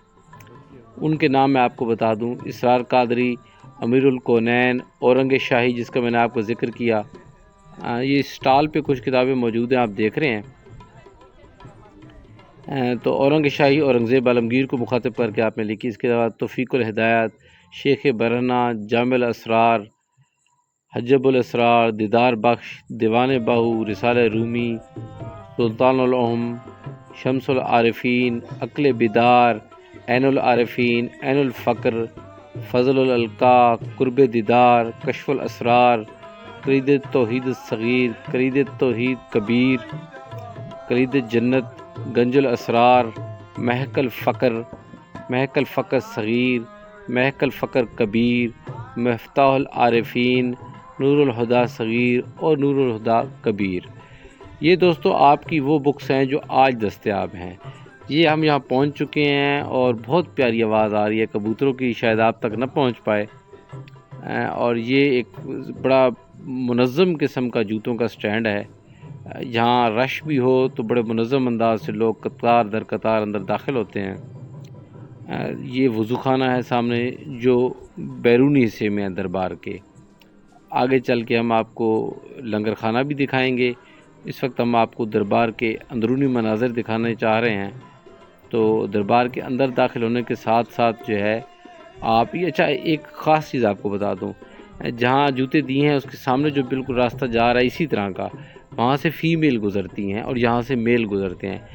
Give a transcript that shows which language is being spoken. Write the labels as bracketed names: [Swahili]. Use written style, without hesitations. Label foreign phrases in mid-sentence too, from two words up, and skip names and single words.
[Urdu] ان کے نام میں آپ کو بتا دوں: اسرار قادری، امیر الکونین، اورنگ شاہی جس کا میں نے آپ کو ذکر کیا۔ یہ سٹال پہ کچھ کتابیں موجود ہیں، آپ دیکھ رہے ہیں۔ تو اورنگ شاہی اورنگزیب عالمگیر کو مخاطب کر کے آپ نے لکھی۔ اس کے بعد توفیق الہدایت، شیخ برہنہ، جامع الاسرار، حجب الاسرار، دیدار بخش، دیوان بہو، رسالہ رومی، سلطان العلوم، شمس العارفین، عقل بیدار، عین العارفین، عین الفقر، فضل الالقاء، قرب دیدار، کشف الاسرار، کلید توحید الصغیر، کلید توحید کبیر، کلید جنت، گنج الاسرار، محق الفقر، محق الفقر صغیر، محق الفقر کبیر، مفتاح العارفین، نور الہدیٰ صغیر اور نور الہدیٰ کبیر۔ یہ دوستو آپ کی وہ بکس ہیں جو آج دستیاب ہیں۔ یہ ہم یہاں پہنچ چکے ہیں اور بہت پیاری آواز آ رہی ہے کبوتروں کی، شاید آپ تک نہ پہنچ پائے۔ اور یہ ایک بڑا منظم قسم کا جوتوں کا سٹینڈ ہے۔ یہاں رش بھی ہو تو بڑے منظم انداز سے لوگ قطار در قطار اندر داخل ہوتے ہیں۔ یہ وضو خانہ ہے سامنے جو بیرونی حصے میں ہے دربار کے۔ آگے چل کے ہم آپ کو لنگر خانہ بھی دکھائیں گے۔ اس وقت ہم آپ کو دربار کے اندرونی مناظر دکھانے چاہ رہے ہیں۔ تو دربار کے اندر داخل ہونے کے ساتھ ساتھ جو ہے آپ یہ اچھا ایک خاص چیز آپ کو بتا دوں، جہاں جوتے دیے ہیں اس کے سامنے جو بالکل راستہ جا رہا ہے اسی طرح کا، وہاں سے فیمیل گزرتی ہیں اور یہاں سے میل گزرتے ہیں۔